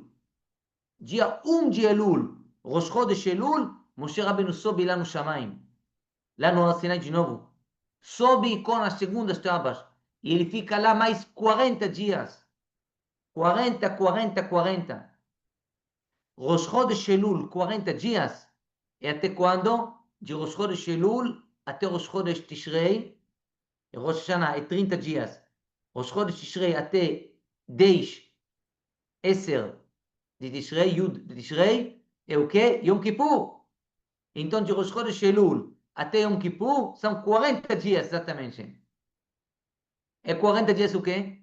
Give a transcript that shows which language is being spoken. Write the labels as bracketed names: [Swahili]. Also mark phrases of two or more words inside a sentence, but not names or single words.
[Portuguese] Dia 1 de Elul, Rosh Chodesh Elul, Moshe Rabbeinu sobe lá no Shamayim. Lá no Sinai de novo. Sobe com as segundas tábuas. E ele fica lá mais 40 dias. 40, 40, 40. Rosh Chodesh Elul, 40 dias. E até quando? De Rosh Chodesh Elul até Rosh Chodesh Tishrei. Rosh Hashanah é 30 dias. Rosh Chodesh Tishrei até 10, 10 de Tishrei, Yud de Tishrei, é o quê? Yom Kippur. Então, de Rosh Chodesh Elul até Yom Kippur são 40 dias, exatamente. É 40 dias o quê?